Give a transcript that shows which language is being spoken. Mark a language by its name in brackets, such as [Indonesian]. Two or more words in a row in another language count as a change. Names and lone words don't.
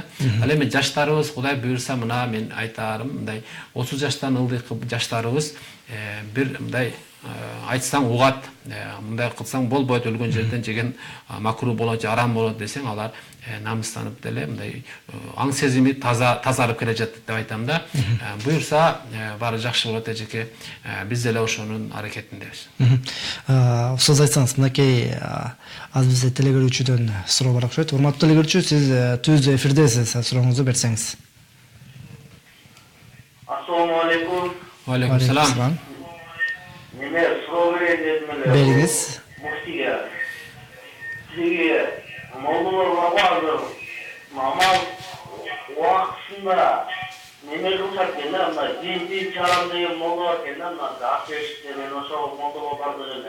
[Kyrgyz] Ал эми жаштарыбыз Кудай буйрса мына мен айтарым мындай 30 жаштан ылдый жаштарыбыз бир мындай айтсаң угат, мындай кылсаң болбойт, өлгөн жерден жеген макруh болот, арам болот десең алар намыстанып деле мындай аң сезими тазарып келе жатат деп айтам да. Буйрса баары жакшы болот эжеке. Биз деле ошонун аракетиндебиз. Сөз айтсаңыз, мынакей аз бизде телегөрүүчүдөн суроо бар окшойт. Урматтуу телегөрүүчү, сиз түз эфирдесиз, сурооңузду берсеңиз. [Arabic] السلام عليكم. وعليكم السلام. [Kyrgyz] Неме суроо берейин дедим эле. Бериңиз. Муфтиге. Сизге молдолорго азыр намаз убактысында неме кылсак экен да, мына дин чарам деген молдо бар экен да, мына Акбеште мен ошол молдого бардым эле.